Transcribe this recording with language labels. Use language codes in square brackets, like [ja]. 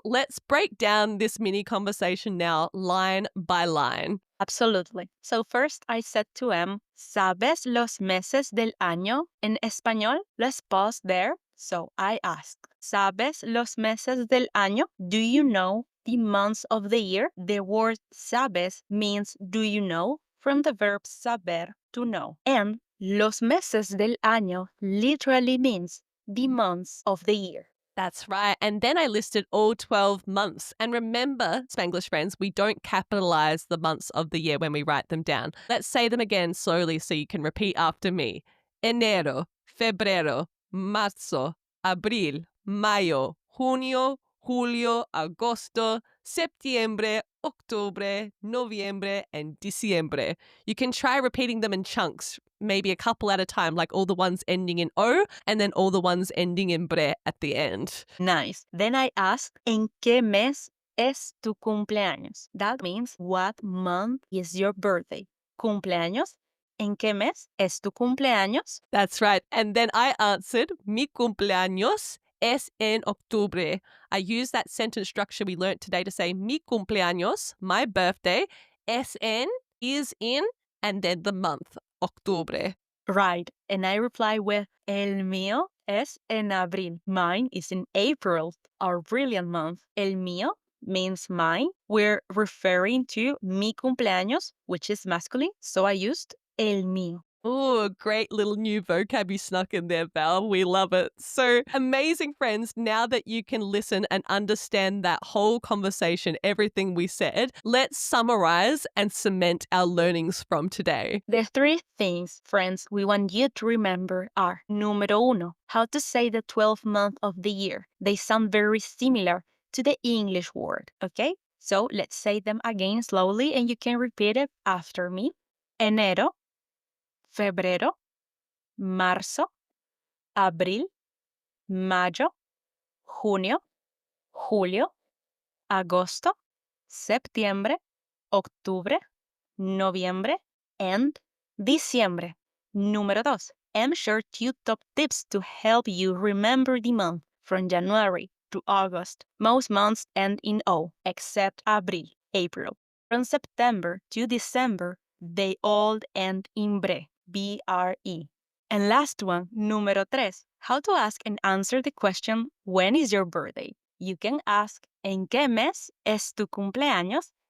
[en] Let's break down this mini conversation now, line by line. Absolutely. So first I said to [es] ¿sabes los meses del año en español? [en] Let's pause there. So I asked, [es] ¿sabes los meses del año? [en] Do you know the months of the year? The word sabes means do you know from the verb saber, to know. And [es] los meses del año [en] literally means the months of the year. That's right. And then I listed all 12 months. And remember, Spanglish friends, we don't capitalize the months of the year when we write them down. Let's say them again slowly so you can repeat after me. [es] Enero, febrero, marzo, abril, mayo, junio, julio, agosto, septiembre, octubre, noviembre, and diciembre. [en] You can try repeating them in chunks, maybe a couple at a time, like all the ones ending in O and then all the ones ending in bre at the end. Nice. Then I asked, [es] ¿en qué mes es tu cumpleaños? [en] That means what month is your birthday? [es] Cumpleaños. ¿En qué mes es tu cumpleaños? [en] That's right. And then I answered, [es] mi cumpleaños es en octubre. [en] I used that sentence structure we learned today to say [es] mi cumpleaños, [en] my birthday, [es] es en, [en] is in, and then the month, octubre. Right. And I reply with, [es] el mío es en abril. [en] Mine is in April, our brilliant month. [es] El mío [en] means mine. We're referring to [es] mi cumpleaños, [en] which is masculine. So I used [es] el mío. [en] Oh, great little new vocab you snuck in there, Val. We love it. So amazing, friends. Now that you can listen and understand that whole conversation, everything we said, let's summarize and cement our learnings from today. The three things, friends, we want you to remember are [es] número uno, [en] how to say the 12th month of the year. They sound very similar to the English word, okay? So let's say them again slowly and you can repeat it after me. [es] Enero, febrero, marzo, abril, mayo, junio, julio, agosto, septiembre, octubre, noviembre, and diciembre. Número dos. [en] I'm sure two top tips to help you remember the month from January to August. Most months end in O, except Abril, April. From September to December, they all end in bre, B-R-E. And last one, [es] número tres. [en] How to ask and answer the question, when is your birthday? You can ask, [es] ¿en qué mes es tu cumpleaños?